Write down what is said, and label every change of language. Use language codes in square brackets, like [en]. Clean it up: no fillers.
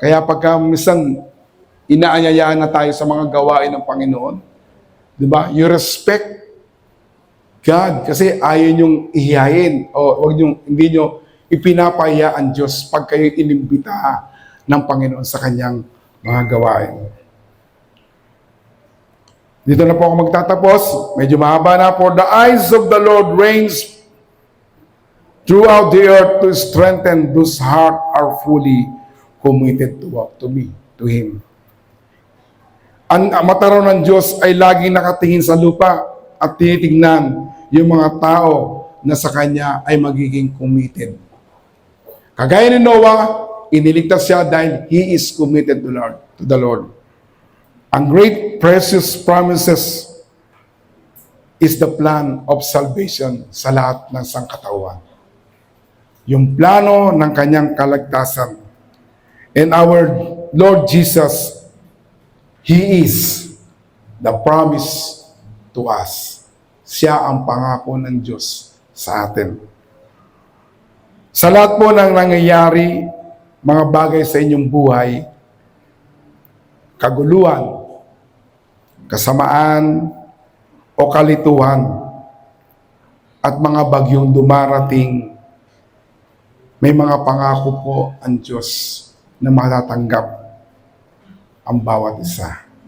[tl] Kaya pagka minsan inaanyayaan na tayo sa mga gawain ng Panginoon, di ba? [en] You respect God [tl] kasi ayaw niyong ihiyain o hindi nyo ipinapahiya ang Diyos pag kayo inimbita ng Panginoon sa kanyang mga gawain. Dito na po ako magtatapos. Medyo mahaba na. [en] For the eyes of the Lord reigns throughout the earth to strengthen those heart are fully committed to Him. [tl] Ang mata raw ng Diyos ay laging nakatingin sa lupa at tinitingnan yung mga tao na sa Kanya ay magiging committed. Kagaya ni Noah, iniligtas siya dahil [en] he is committed to the Lord. Ang great precious promises is the plan of salvation [tl] sa lahat ng sangkatauhan. Yung plano ng kanyang kaligtasan. [en] And our Lord Jesus, He is the promise to us. [tl] Siya ang pangako ng Diyos sa atin. Sa lahat po ng nangyayari, mga bagay sa inyong buhay, kaguluhan, kasamaan, o kalituhan, at mga bagyong dumarating, may mga pangako po ang Diyos na matatanggap ang bawat isa.